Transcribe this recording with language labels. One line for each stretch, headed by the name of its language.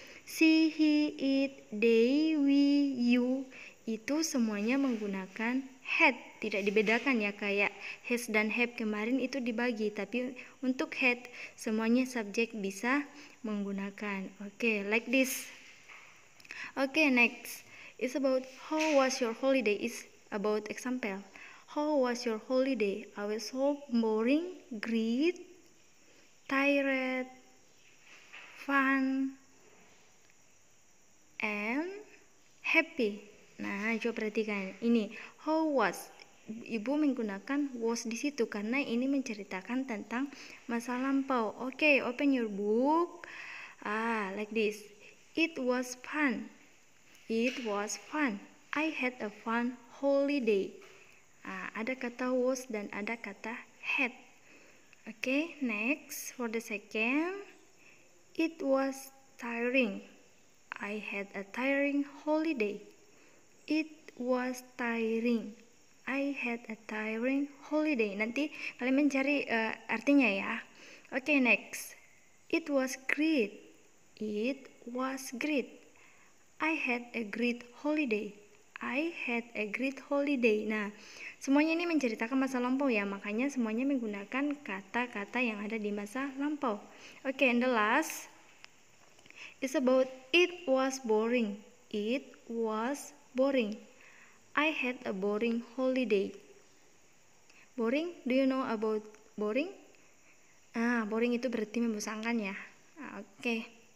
Indonesian: She, he, it, they, we, you itu semuanya menggunakan had. Tidak dibedakan ya, kayak has dan have kemarin itu dibagi, tapi untuk had semuanya subjek bisa menggunakan.
English: Oke, like this. Oke, next is about how was your holiday. Is about example. How was your holiday? I was so boring, great, tired, fun, and happy.
Indonesian: Nah, coba perhatikan ini how was. Ibu menggunakan was di situ karena ini menceritakan tentang masa lampau.
English: Oke, open your book. Like this. It was fun. It was fun. I had a fun holiday.
Indonesian: Ada kata was dan ada kata had.
English: Oke, next for the second. It was tiring. I had a tiring holiday. It was tiring. I had a tiring holiday.
Indonesian: Nanti kalian mencari artinya ya.
English: Oke, next. It was great. It was great. I had a great holiday. I had a great holiday.
Indonesian: Nah, semuanya ini menceritakan masa lampau ya. Makanya semuanya menggunakan kata-kata yang ada di masa lampau.
English: Oke, and the last is about it was boring. It was boring. I had a boring holiday. Boring, do you know about boring?
Indonesian: Boring itu berarti membosankan ya.
English: Oke.